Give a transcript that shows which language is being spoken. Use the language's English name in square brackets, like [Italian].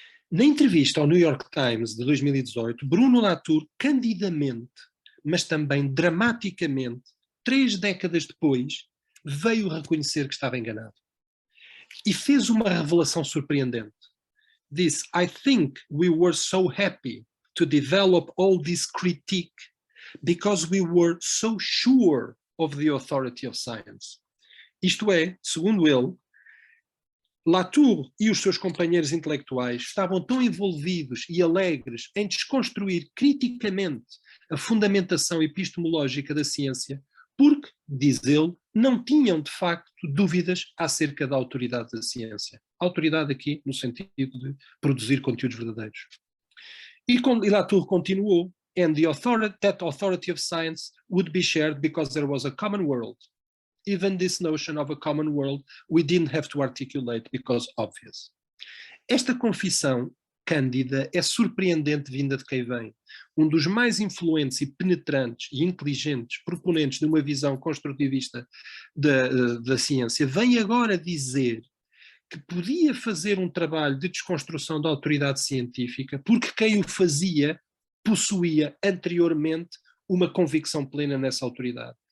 [Portuguese] Na entrevista ao New York Times de 2018, Bruno Latour, candidamente, mas também dramaticamente, 3 décadas depois, veio reconhecer que estava enganado. E fez uma revelação surpreendente. Disse, [English] I think we were so happy to develop all this critique because we were so sure of the authority of science. [Portuguese] Isto é, segundo ele, Latour e os seus companheiros intelectuais estavam tão envolvidos e alegres em desconstruir criticamente a fundamentação epistemológica da ciência, porque, diz ele, não tinham de facto dúvidas acerca da autoridade da ciência. Autoridade aqui no sentido de produzir conteúdos verdadeiros. E Latour continuou, [English] and that authority of science would be shared because there was a common world. Even this notion of a common world we didn't have to articulate because obvious. [Portuguese] Esta confissão cândida é surpreendente vinda de quem vem. Um dos mais influentes e penetrantes e inteligentes proponentes de uma visão construtivista da ciência vem agora dizer que podia fazer um trabalho de desconstrução da autoridade científica porque quem o fazia possuía anteriormente uma convicção plena nessa autoridade.